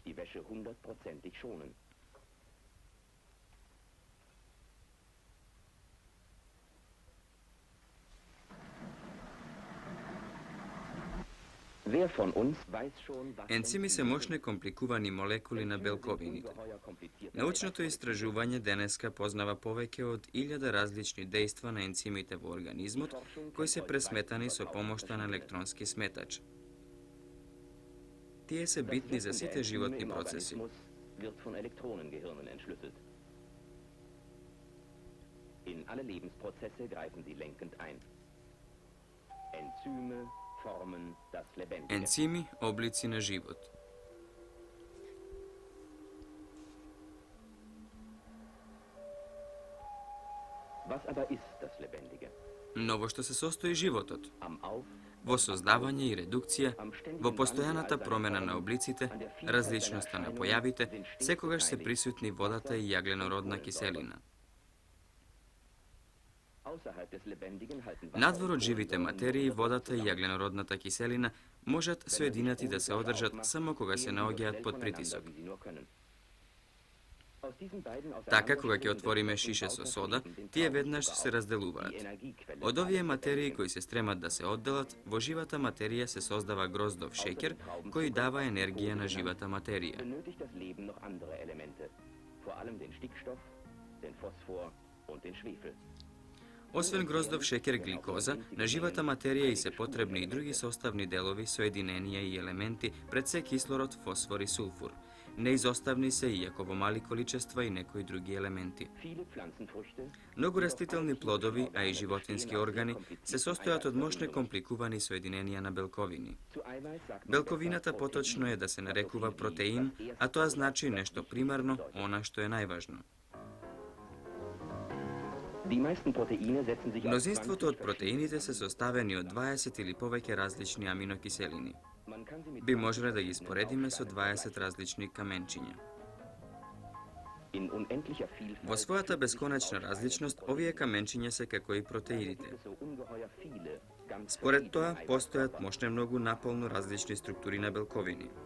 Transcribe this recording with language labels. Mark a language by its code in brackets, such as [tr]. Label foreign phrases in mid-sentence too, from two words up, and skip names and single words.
[mk] Енцими се мощни компликувани молекули на белковините. Научното истражување денеска познава повеќе од 1000 различни дејства на енцимите во организмот, кои се пресметани со помошта на електронски сметач. Тие се битни за сите животни процеси. [de] In alle Lebensprozesse greifen sie lenkend ein. Enzyme formen das Lebendige. [mk] Енцими, облици на живот. [de] Was aber ist das Lebendige? [mk] Но во што се состои животот? [de] Am Auf, [mk] Во создавање и редукција, во постојаната промена на облиците, различноста на појавите, секогаш се присутни водата и јагленородна киселина. [de] außerhalb des Lebendigen halten [mk] Надвор од живите материи, водата и јагленородната киселина можат соединати да се одржат само кога се наоѓаат под притисок. Така, кога ќе отвориме шише со сода, тие веднаш се разделуваат. Од овие материи кои се стремат да се одделат, во живата материја се создава гроздов шеќер, кој дава енергија на живата материја. [de] benötigt das Leben noch andere Elemente, vor allem den Stickstoff, den Phosphor und den Schwefel. [mk] Освен гроздов шеќер гликоза, на живата материја и се потребни и други составни делови, соединенија и елементи, пред се кислород, фосфор и сулфур. Неизоставни се иако во мали количества и некои други елементи. [de] Viele Pflanzenfrüchte [mk] Многу растителни плодови, а и животински органи, се состојат од мощни компликувани соединенија на белковини. [de] zu Eiweiß sagt man [mk] Белковината поточно е да се нарекува протеин, а тоа значи нешто примарно, она што е најважно. [de] Die meisten Proteine setzen sich aus [mk] Мнозинството 20 од протеините се составени од 20 или повеќе различни аминокиселини. Би можеле да ги споредиме со 20 различни каменчиња. Во својата бесконечна различност, овие каменчиња се како и протеидите. Според тоа, постојат мошне многу наполно различни структури на белковини.